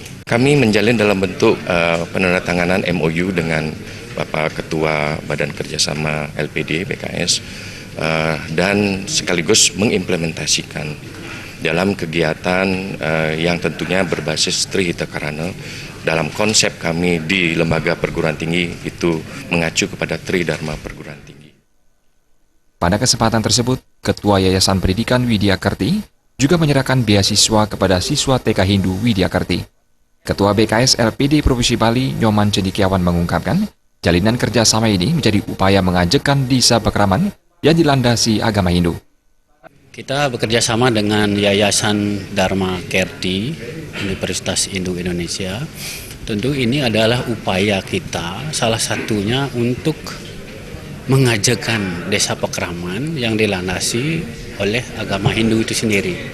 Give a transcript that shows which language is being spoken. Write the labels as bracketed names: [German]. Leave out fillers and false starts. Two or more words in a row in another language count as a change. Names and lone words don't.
[Indonesian] Kami menjalin dalam bentuk penandatanganan MOU dengan Bapak Ketua Badan Kerjasama LPD BKS dan sekaligus mengimplementasikan dalam kegiatan yang tentunya berbasis Trihita Karana. Dalam konsep kami di lembaga perguruan tinggi itu mengacu kepada Tridharma perguruan tinggi. Pada kesempatan tersebut, Ketua Yayasan Pendidikan Widya Kerti juga menyerahkan beasiswa kepada siswa TK Hindu Widya Kerti. Ketua BKS LPD Provinsi Bali Nyoman Cendikiawan mengungkapkan, jalinan kerjasama ini menjadi upaya mengajakkan Desa Pekeraman yang dilandasi agama Hindu. Kita bekerja sama dengan Yayasan Dharma Kerti Universitas Hindu Indonesia. Tentu ini adalah upaya kita, salah satunya untuk mengajarkan Desa Pekeraman yang dilandasi oleh agama Hindu itu sendiri.